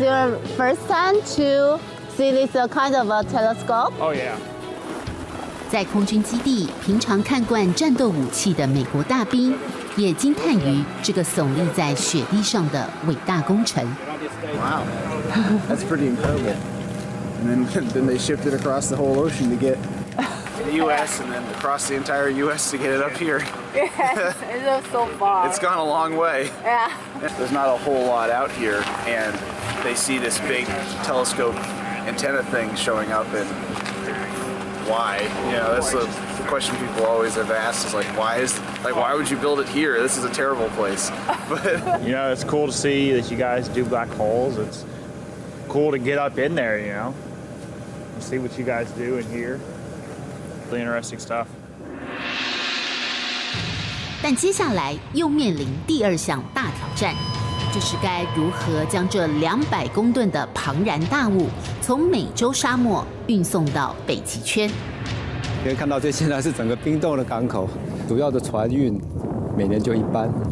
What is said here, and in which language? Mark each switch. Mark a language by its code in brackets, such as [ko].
[en] It's your first time to see this kind of a telescope? Oh, yeah. [zh] 在空军基地，平常看惯战斗武器的美国大兵，也惊叹于这个耸立在雪地上的伟大工程。 [en] Wow, that's pretty incredible. And then they shipped it across the whole ocean to get to the U.S. and then across the entire U.S. to get it up here. Yes, it's so far. It's gone a long way. Yeah. There's not a whole lot out here, and they see this big telescope antenna thing showing up, and why? You know, that's the question people always have asked is like, why would you build it here? This is a terrible place. But You know, it's cool to see that you guys do black holes. It's cool to get up in there, you know, and see what you guys do in here. Really interesting stuff. [zh] 但接下来又面临第2项大挑战，就是该如何将这200公吨的庞然大物从美洲沙漠运送到北极圈。可以看到，这现在是整个冰冻的港口，主要的船运每年就一班。